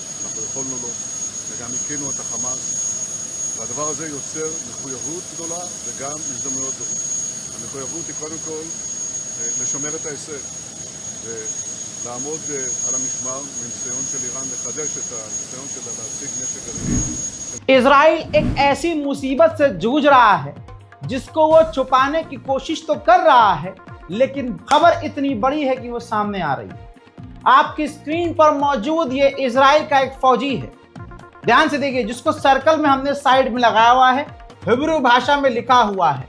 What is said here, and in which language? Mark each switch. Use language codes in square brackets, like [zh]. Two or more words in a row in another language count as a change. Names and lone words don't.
[he] אנחנו יכולנו לו, וגם הקינו את החמאס. והדבר הזה יוצר מחויבות גדולה וגם הזדמנויות גדולות. המחויבות היא קודם כל לשמר את ההישג ולעמוד על המשמר מניסיון של איראן לחדש את הניסיון שלה להשיג נשק גרעיני. [hi] इजराइल एक ऐसी मुसीबत से जूझ रहा है जिसको वो छुपाने की कोशिश तो कर रहा है, लेकिन खबर इतनी बड़ी है कि वो सामने आ रही है। आपकी स्क्रीन पर मौजूद ये इजराइल का एक फौजी है, ध्यान से देखिए, जिसको सर्कल में हमने साइड में लगाया हुआ है, हिब्रू भाषा में लिखा हुआ है।